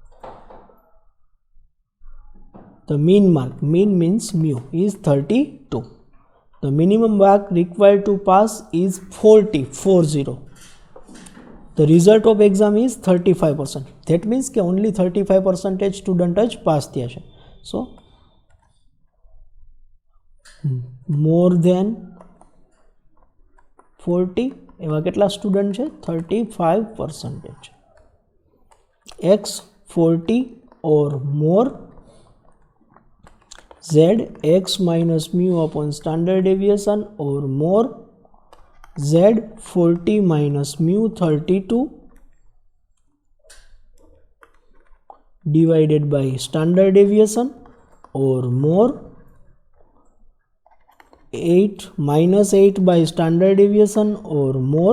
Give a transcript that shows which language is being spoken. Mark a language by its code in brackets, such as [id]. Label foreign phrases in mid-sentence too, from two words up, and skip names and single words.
[en] The mean mark, mean means mu, is 32. The minimum mark required to pass is 40. The result of exam is 35%. That means that only 35% student pass [gu] થયા છે. [en] So more than 40 [gu] એવા કેટલા સ્ટુડન્ટ છે? 35%. [en] X 40 or more, Z x minus mu upon standard deviation or more, Z 40 minus mu 32 divided by standard deviation or more, 8 minus 8 by standard deviation or more.